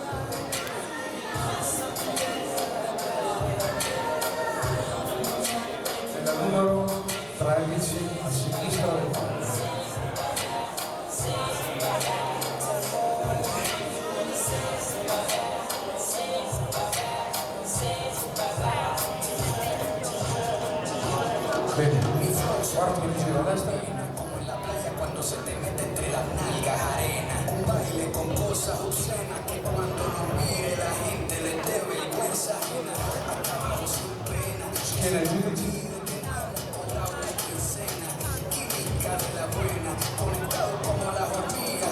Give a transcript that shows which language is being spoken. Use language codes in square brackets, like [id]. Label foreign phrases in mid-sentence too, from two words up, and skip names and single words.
[it] E dal numero 13 a sinistra del palco. Bene, quarto di giro a destra. [es] La playa cuando se te mete entre las nalgas arena, un baile con cosas obscenas que cuando nos mire la gente le dé vergüenza ajena. Acabamos sin pena, [it] Schiena ai giudici. [es] química de la buena, conectado como la hormiga.